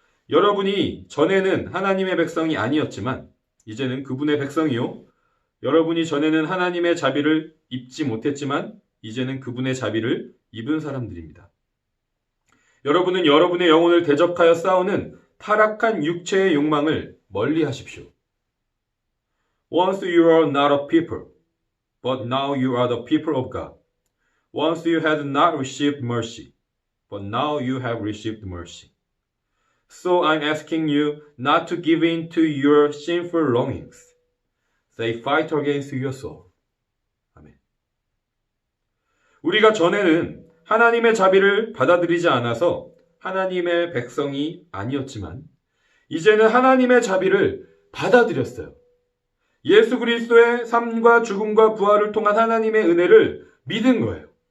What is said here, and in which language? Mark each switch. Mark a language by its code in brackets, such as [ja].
[ko] 여러분이 전에는 하나님의 백성이 아니었지만 이제는 그분의 백성이요. 여러분이 전에는 하나님의 자비를 입지 못했지만 이제는 그분의 자비를 입은 사람들입니다. 여러분은 여러분의 영혼을 대적하여 싸우는 타락한 육체의 욕망을 멀리 하십시오. [en] Once you are not a people, but now you are the people of God. Once you had not received mercy, but now you have received mercy. So I'm asking you not to give in to your sinful longings. They fight against your soul. [ko] 아멘. 우리가 전에는 하나님의 자비를 받아들이지 않아서 하나님의 백성이 아니었지만 이제는 하나님의 자비를 받아들였어요. 예수 그리스도의 삶과 죽음과 부활을 통한 하나님의 은혜를 믿은 거예요.